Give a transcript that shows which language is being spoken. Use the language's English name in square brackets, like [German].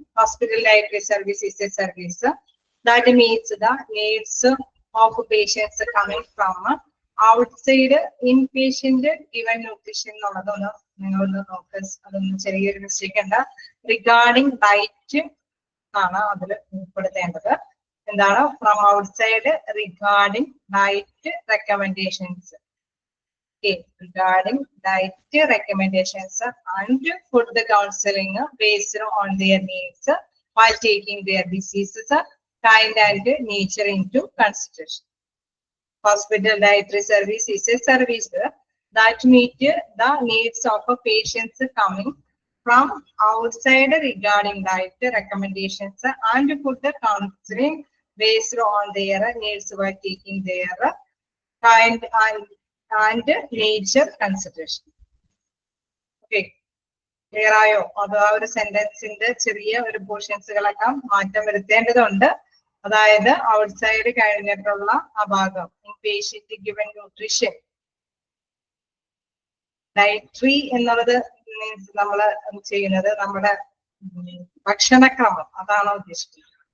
[English] hospital dietary service is a service that meets the needs of patients coming from outside in patient given nutrition [Malayalam] എന്നുള്ളതൊന്ന് നിങ്ങളൊന്ന് നോക്ക്. അതൊന്ന് ചെറിയൊരു mistake ഉണ്ട്. [English] regarding diet [Malayalam] ആണ് അതിൽ ഉൾപ്പെടുത്തേണ്ടത്. [English] എന്താണ് from outside regarding diet recommendations. Regarding diet recommendations and food counseling based on their needs while taking their diseases, kind and nature into consideration. Hospital dietary service is a service that meet the needs of patients coming from outside regarding diet recommendations and food counseling based on their needs while taking their kind and nature consideration. [Malayalam] Okay, clear ആയോ? അത് ആ ഒരു സെന്റൻസിന്റെ ചെറിയ ഒരു പോർഷൻസുകളൊക്കെ മാറ്റം വരുത്തേണ്ടതുണ്ട്. അതായത് outside കഴിഞ്ഞിട്ടുള്ള ആ ഭാഗം [English] Patient given nutrition. [Malayalam] ഡയറ്ററി എന്നുള്ളത് മീൻസ് നമ്മൾ ചെയ്യുന്നത് നമ്മുടെ ഭക്ഷണക്രമം, അതാണ് ഉദ്ദേശിക്കുന്നത്.